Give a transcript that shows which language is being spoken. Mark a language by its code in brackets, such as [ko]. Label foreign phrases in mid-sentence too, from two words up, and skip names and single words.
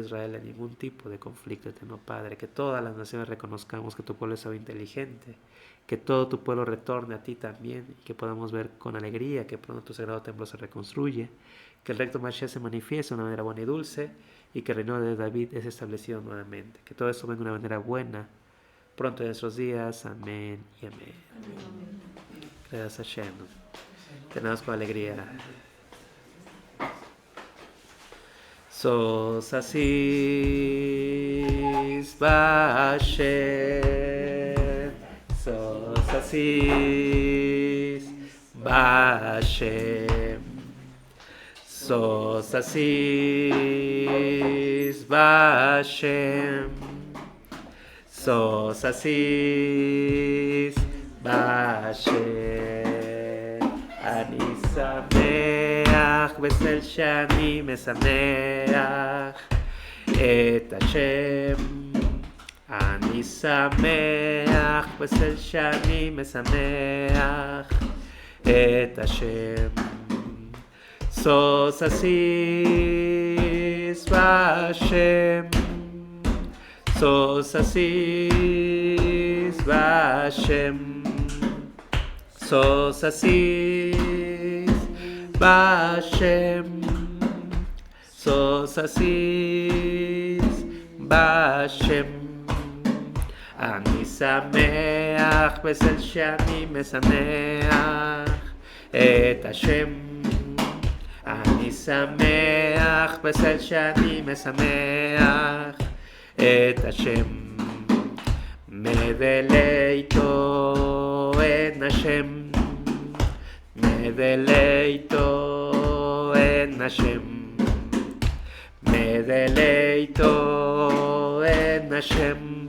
[es] Israel en ningún tipo de conflicto, eterno Padre, que todas las naciones reconozcamos que tu pueblo es inteligente, que todo tu pueblo retorne a ti también, y que podamos ver con alegría que pronto tu sagrado templo se reconstruye, que el recto Mashiach se manifieste de una manera buena y dulce, y que el reino de David es establecido nuevamente, que todo eso venga de una manera buena, pronto en nuestros días, amén y amén. Gracias a Hashem. Tenemos con alegría. [he] שוש אשיש בה. שוש אשיש בה. שוש אשיש בה. שוש אשיש, Bashem. אני שמח בצל שאני משמח את השם. אני שמח בצל שאני משמח את השם. שוש אשיש בה. שוש אשיש בה. שוש אשיש בה. שוש אשיש בה. אני שמח בצל שאני משמח את השם. אני שמח בצל שאני משמח את השם. [es] me deleito en Hashem. me deleito en Hashem. me deleito en Hashem.